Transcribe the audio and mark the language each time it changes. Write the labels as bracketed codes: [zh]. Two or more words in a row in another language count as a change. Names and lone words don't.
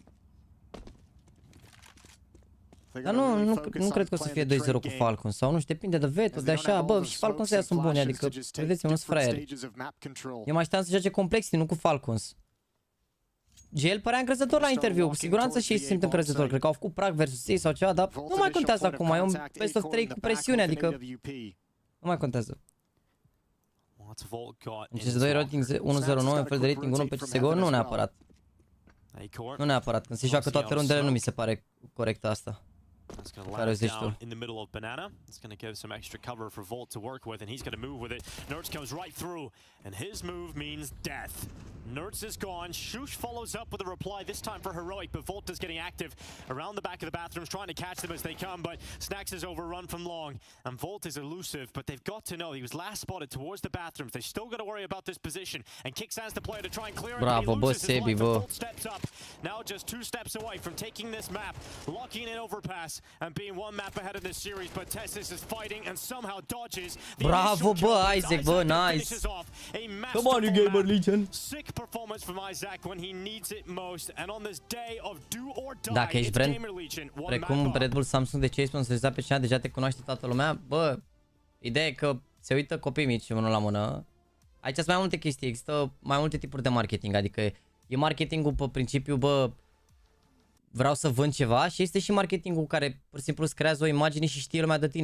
[ro] Dar nu cred că o să fie 2-0 cu Falcons, sau nu știu, depinde de veto, de așa, bă, și Falcons ăia sunt buni, adică, vedeți-mă, nu sunt fraieri. Eu mai așteptam să joace Complexity, nu cu Falcons. GL părea încrezător la interviu, cu siguranță și ei se simt încrezător, cred că au făcut prag versus ei sau ceva, dar nu mai contează acum, e un [en] best of 3 [ro] cu presiune, adică nu mai contează. În CS2 rating 1-0-9, în fel de rating 1 pe CSGO, nu neapărat. Nu neapărat, când se joacă toate rundele nu mi se pare corect asta. [en] It's going to land down in the middle of Banana. It's going to give some extra cover for Volt to work with, and he's going to move with it. Nerds comes right through, and his move means death. Nerds is gone. Shush follows up with a reply, this time for Heroic, but Volt is getting active around the back of the bathrooms, trying to catch them as they come, but Snacks is overrun from long, and Volt is elusive, but they've got to know he was last spotted towards the bathrooms. They still got to worry about this position, and Kicksands the player to try and clear it. [ro] Bravo, boss, Sebi, bro. [en] Volt steps up, now just 2 steps away from taking this map, locking in overpass, and being one map ahead of this series, but Tessis is fighting and somehow dodges. [ro] Bravo, bă, Isaac, bă, [en] nice. Come on, you Gamer Legion. Sick performance from Isaac when he needs it most, and on this day of do or die. [ro] Dacă ești brand precum Red Bull, Samsung, de ce ai sponsorizat pe cineva, deja te cunoaște toată lumea, bă, ideea e că se uită copii mici mână la mână. Aici sunt mai multe chestii, există mai multe tipuri de marketing, adică e marketingul pe principiu, bă, vreau să vând ceva, și este și marketingul care pur și simplu îți creează o imagine și știe lumea de tine.